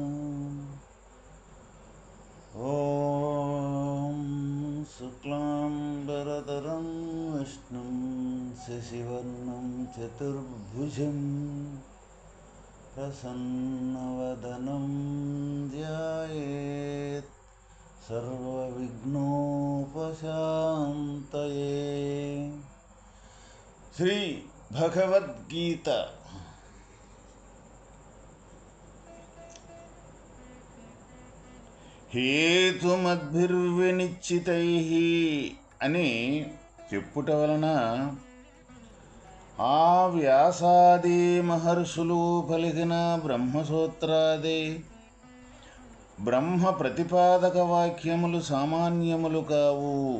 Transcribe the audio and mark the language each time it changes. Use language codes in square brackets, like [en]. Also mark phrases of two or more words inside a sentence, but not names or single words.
[sa] ॐ शुक्लाम्बरधरं विष्णुं शशिवर्णं चतुर्भुजं प्रसन्नवदनं ध्यायेत् सर्वविघ्नोपशान्तये। [te] శ్రీ భగవద్గీత హేతుమద్భిర్వినిశ్చితైః అని చెప్పుట వలన ఆ వ్యాసాది మహర్షులు పలికిన బ్రహ్మసూత్రాది బ్రహ్మ ప్రతిపాదక వాక్యములు సామాన్యములు కావు.